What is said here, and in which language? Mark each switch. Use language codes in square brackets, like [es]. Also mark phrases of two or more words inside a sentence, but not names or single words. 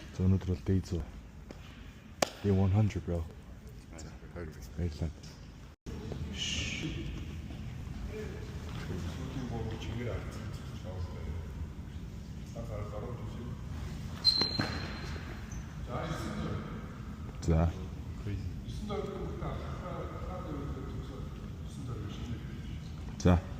[mn] За өнөөдөр бол [en] day 100. Day 100 bro. [mn] Баярлалаа. За. За.